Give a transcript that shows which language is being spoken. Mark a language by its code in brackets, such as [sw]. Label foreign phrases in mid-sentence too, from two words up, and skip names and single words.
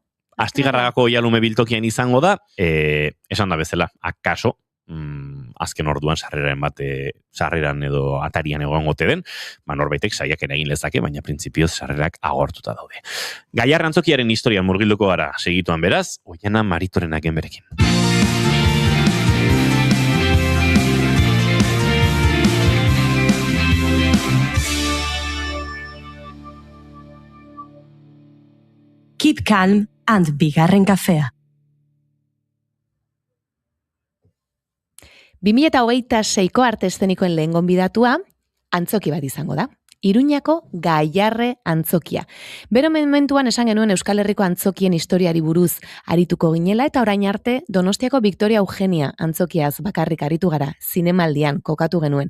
[eu] Astigarragako Jalume biltokian izango da, esan da bezala, akaso, azken orduan sarreran edo atarian egon gote den, norbaitek saiaken egin lezake, baina printzipioz sarrerak agortuta daude. Gaiarre Antzokiaren historian murgilduko gara segituan beraz, Oiana Maritorenak enberekin. [en] Keep calm and [eu] Bigarren kafea. 2026ko arte eszenikoen lehen gonbidatua antzoki bat izango da. Iruñako Gaiarre Antzokia. Bero momentuan esan genuen Euskal Herriko antzokien historiari buruz arituko ginela, eta orain arte Donostiako Victoria Eugenia antzokiaz bakarrik aritu gara, zinemaldian kokatu genuen.